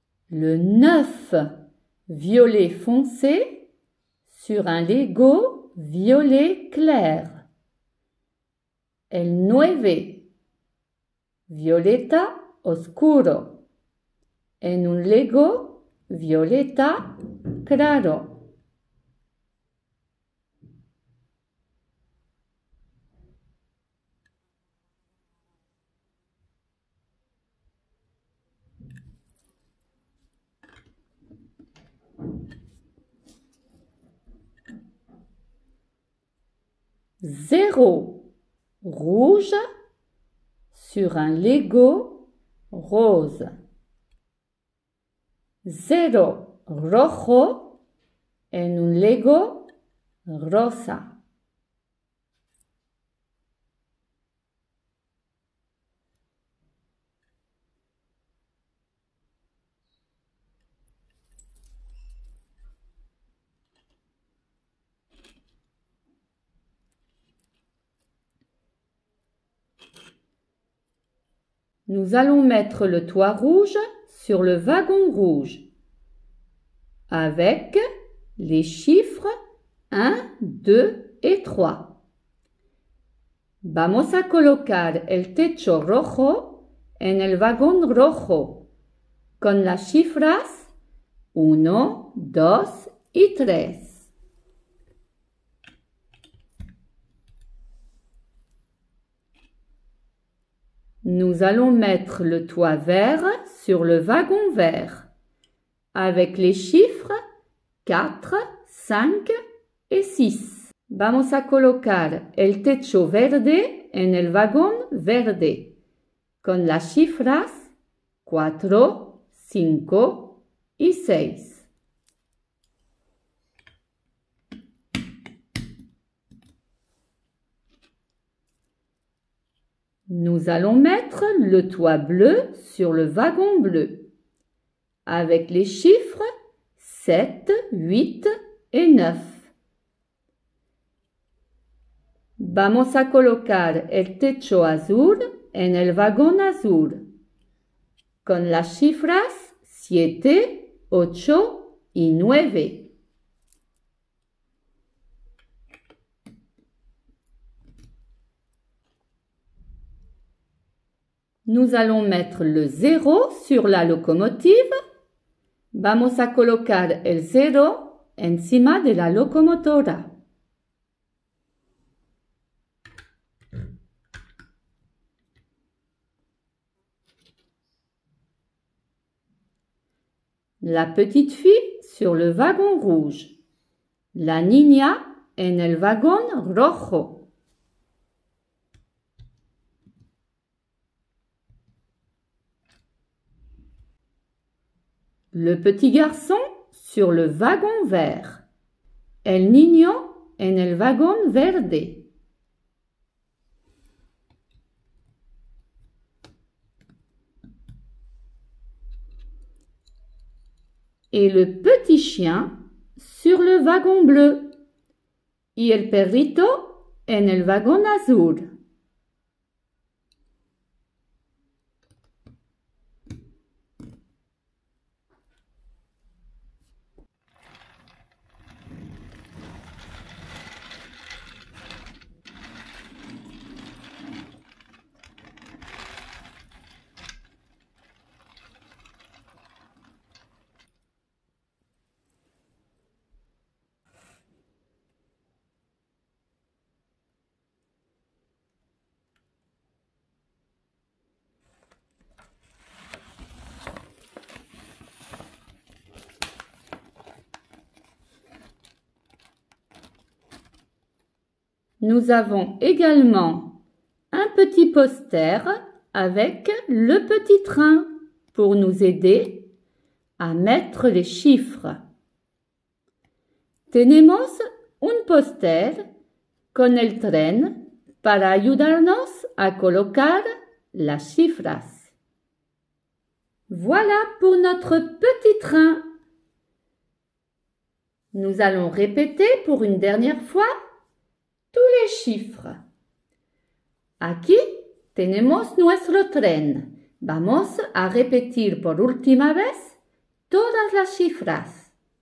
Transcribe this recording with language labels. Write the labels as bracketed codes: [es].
[fr] Le 9 violet foncé sur un Lego violet clair. [es] El 9 violeta oscuro en un Lego violeta claro. [fr] Zéro rouge sur un Lego rose. [es] Zéro rojo en un Lego rosa. [fr] Nous allons mettre le toit rouge sur le wagon rouge avec les chiffres 1, 2 et 3. [es] Vamos a colocar el techo rojo en el vagón rojo con las cifras 1, 2 y 3. [fr] Nous allons mettre le toit vert sur le wagon vert avec les chiffres 4, 5 et 6. [es] Vamos a colocar el techo verde en el vagón verde con las cifras 4, 5 y 6. [fr] Nous allons mettre le toit bleu sur le wagon bleu avec les chiffres 7, 8 et 9. [es] Vamos a colocar el techo azul en el vagón azul con las cifras 7, 8 y 9. [fr] Nous allons mettre le 0 sur la locomotive. [es] Vamos a colocar el 0 encima de la locomotora. [fr] La petite fille sur le wagon rouge. [es] La niña en el vagón rojo. [fr] Le petit garçon sur le wagon vert. [es] El niño en el vagón verde. [fr] Et le petit chien sur le wagon bleu. [es] y el perrito en el vagón azul. [fr] Nous avons également un petit poster avec le petit train pour nous aider a mettre les chiffres. [es] Tenemos un póster con el tren para ayudarnos a colocar las cifras. [fr] Voilà pour notre petit train. Nous allons répéter pour une dernière fois tous les chiffres. [es] Aquí tenemos nuestro tren. Vamos a repetir por última vez todas las cifras.